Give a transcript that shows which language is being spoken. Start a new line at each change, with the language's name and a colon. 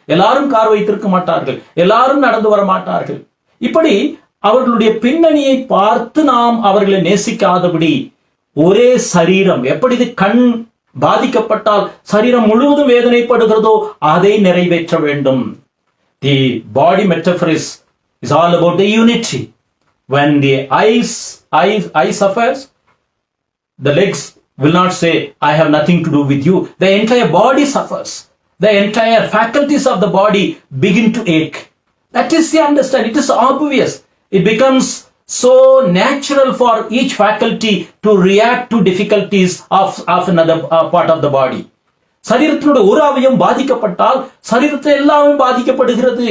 Tamil: எல்லாரும் கார் வைத்திருக்க மாட்டார்கள். எல்லாரும் நடந்து வர மாட்டார்கள். இப்படி அவர்களுடைய பின்னணியை பார்த்து நாம் அவர்களை நேசிக்காதபடி, ஒரே சரீரம், எப்படி கண் பாதிக்கப்பட்டால் சரீரம் முழுவதும் வேதனைப்படுகிறதோ அதை நிறைவேற்ற வேண்டும்.
English: The body metaphor is all about the unity. When the eye suffers, the legs will not say, I have nothing to do with you. The entire body suffers. The entire faculties of the body begin to ache. That is the understanding. It is obvious. It becomes so natural for each faculty to react to difficulties of another part of the body.
Tamil: சரீரத்தினுடைய ஒரு அவயம் பாதிக்கப்பட்டால் சரீரத்தை எல்லாமே பாதிக்கப்படுகிறது.